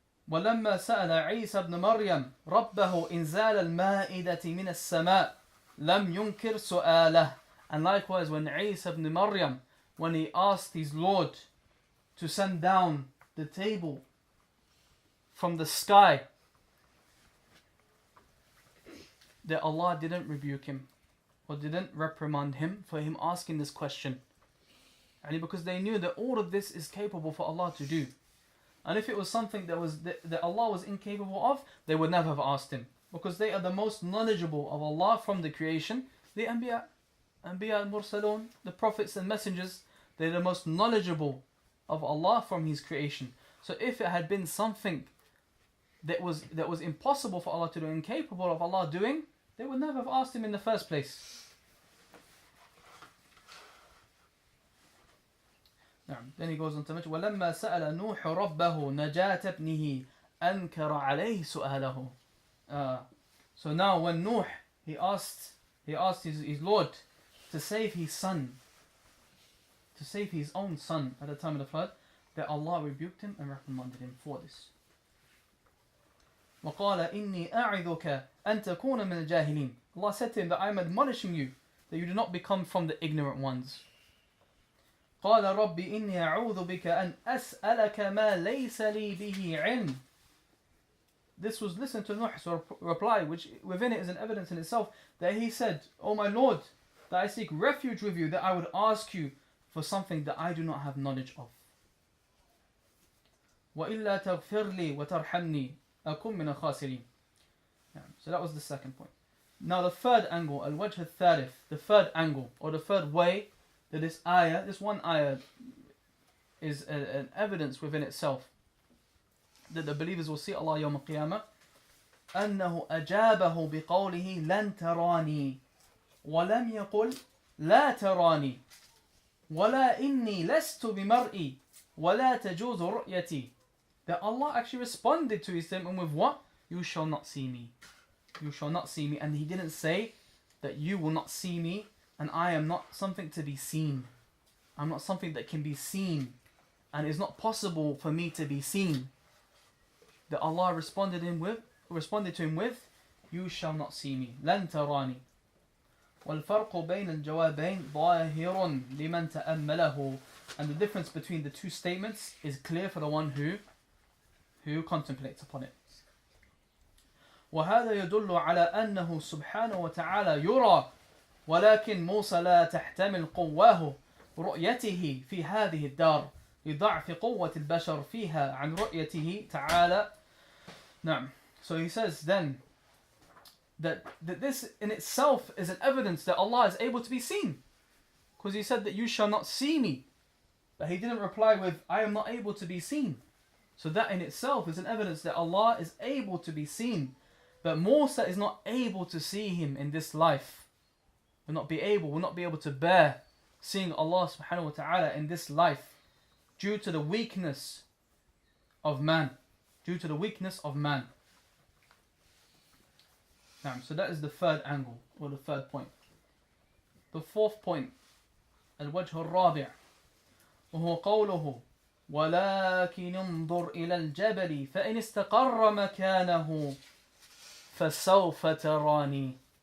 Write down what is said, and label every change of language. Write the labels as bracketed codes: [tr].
[ar] ولما سأل عيسى بن مريم ربه إنزال المائدة من السماء لم ينكر سؤاله. [en] And likewise, when Isa ibn Maryam, when he asked his Lord to send down the table from the sky, that Allah didn't rebuke him or didn't reprimand him for him asking this question. And because they knew that all of this is capable for Allah to do. And if it was something that Allah was incapable of, they would never have asked him. Because they are the most knowledgeable of Allah from the creation. The Anbiya al-Mursalun, the prophets and messengers, they're the most knowledgeable of Allah from His creation. So if it had been something that was impossible for Allah to do, incapable of Allah doing, they would never have asked Him in the first place. Then he goes on to mention, [ar] وَلَمَّا سَأَلَ نُوحُ رَبَّهُ نَجَاةَ ابْنِهِ أَنْكَرَ عَلَيْهِ سُؤَالَهُ. [en] So now when Nuh, he asked his Lord to save his son, to save his own son at the time of the flood, that Allah rebuked him and reprimanded him for this. [ar] وَقَالَ إِنِّي أَعِذُكَ أَن تَكُونَ مِنَ الْجَاهِلِينَ. [en] Allah said to him that I am admonishing you that you do not become from the ignorant ones. [ar] قَالَ رَبِّ إِنِّي أَعُوذُ بِكَ أَن أَسْأَلَكَ مَا لَيْسَ لِي بِهِ عِلْمٍ. [en] This was, listen to Nuh's reply, which within it is an evidence in itself, that he said, "O my Lord, that I seek refuge with you, that I would ask you for something that I do not have knowledge of." [ar] وإلا تغفر لي وترحمني أكن من الخاسرين. [en] So that was the second point. Now the third angle, al-wajh al-thalith, the third angle or the third way that this ayah, this one ayah is an evidence within itself that the believers will see Allah yawm al-qiyamah. [ar] أنه أجابه بقوله لن تراني ولم يقل لا تراني ولا إني لست بمرئي ولا تجوز رؤيتي. [en] That Allah actually responded to his statement with what? You shall not see me. You shall not see me. And he didn't say that you will not see me and I am not something to be seen. I'm not something that can be seen and it's not possible for me to be seen. That Allah responded to him with, you shall not see me. [ar] لن تراني. والفرق بين الجوابين ظاهر لمن تأمله. [en] And the difference between the two statements is clear for the one who contemplates upon it. [ar] وهذا يدل على أنه سبحانه وتعالى يرى ولكن موسى لا تحتمل قواه رؤيته في هذه الدار لضعف قوة البشر فيها عن رؤيته تعالى. نعم. [en] So he says then that this in itself is an evidence that Allah is able to be seen. Because he said that you shall not see me. But he didn't reply with, I am not able to be seen. So that in itself is an evidence that Allah is able to be seen. But Musa is not able to see him in this life. Will not be able to bear seeing Allah subhanahu wa ta'ala in this life due to the weakness of man. Due to the weakness of man. So that is the third angle or the third point. The fourth point, [ar] الوجه الرابع وهو قوله ولكن انظر إلى الجبل فإن استقر مكانه فسوف تراني.